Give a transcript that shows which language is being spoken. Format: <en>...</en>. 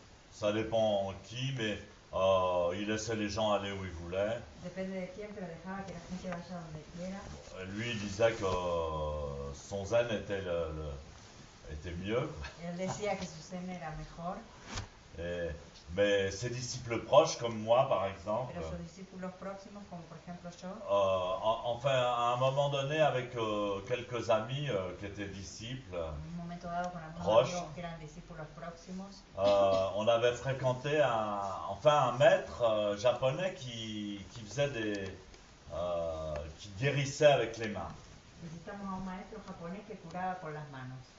<fr>Ça dépend qui, mais il laissait les gens aller où ils voulaient.</fr> <es>Depende de quién, pero dejaba que la gente vaya donde quiera.</es> <fr>Lui, il disait que son zen était mieux.</fr> <es>Él decía que su zen era mejor,</es> <fr>Mais ses disciples proches, comme moi par exemple,</fr> <es>pero sus discípulos próximos, como por ejemplo yo,</es> <fr>enfin à un moment donné avec quelques amis qui étaient disciples,</fr> <es>en un momento dado con algunos</es> <fr>proches,</fr> <es>amigos que eran discípulos próximos,</es> <fr>on avait fréquenté un maître japonais qui faisait qui guérissait avec les mains.</fr> <es>visitamos a un maestro japonés que curaba con las manos.</es>